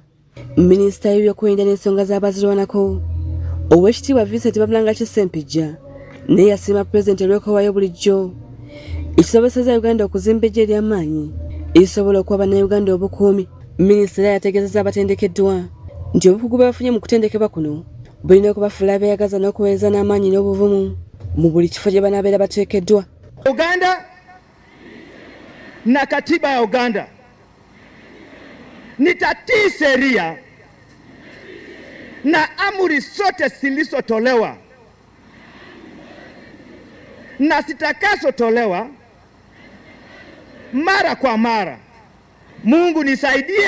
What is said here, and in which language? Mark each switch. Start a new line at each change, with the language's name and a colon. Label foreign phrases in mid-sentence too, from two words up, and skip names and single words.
Ganda: Minisita w'ebyokwerinda n'ensonga z'abazirwanako Owekitiibwa Vincent Babulanga Kisempijja naye yasiima President olw'okuwaayo bulijjo ekisobozesa Uganda okuzimba eggye ery'amaanyi erisobola okuwa bannayuganda obukuumi. Minisita era yategeezezza abatendekeddwa nti obukugu bwe bafunye mu kutendekebwa kuno bulina okubafuula abeeyagaza n'okuweereza n'amaanyi n'obuvumu mu buli kifo gye banaabeera bateekeddwa.
Swahili: Uganda na katiba ya Uganda nitatii sheria na amri zote zilizotolewa na zitakazotolewa mara kwa mara.